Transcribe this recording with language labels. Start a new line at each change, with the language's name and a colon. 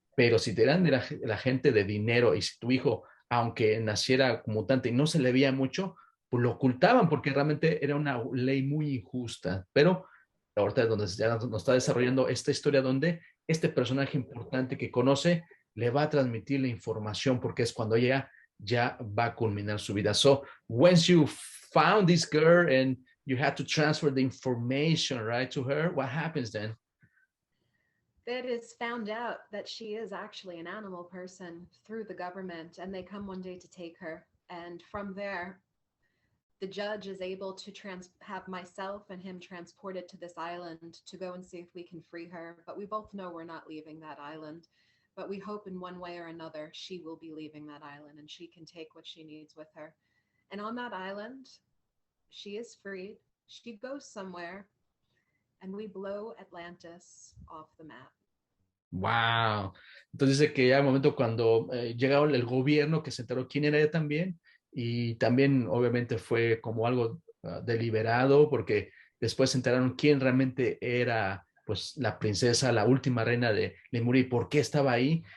Spanish: Pero si te eran de la gente de dinero y si tu hijo, aunque naciera mutante y no se le veía mucho, pues lo ocultaban porque realmente era una ley muy injusta. Pero ahorita es donde ya nos está desarrollando esta historia donde este personaje importante que conoce le va a transmitir la información porque es cuando ella ya va a culminar su vida.
English: So once you found this girl and you had to transfer the information, right, to her, what happens then? It is found out that she is actually an animal person through the government, and they come one day to take her. And from there, the judge is able to have myself and him transported to this island to go and see if we can free her. But we both know we're not leaving that island. But we hope in one way or another she will be leaving that island and she can take what she needs with her. And on that island, she is freed. She goes somewhere, and we blow Atlantis off the map. Wow.
Spanish: Entonces dice que ya al momento cuando llega el gobierno que se enteró quién era ella también y también obviamente fue como algo deliberado porque después se enteraron quién realmente era pues la princesa, la última reina de Lemuria y por qué estaba ahí.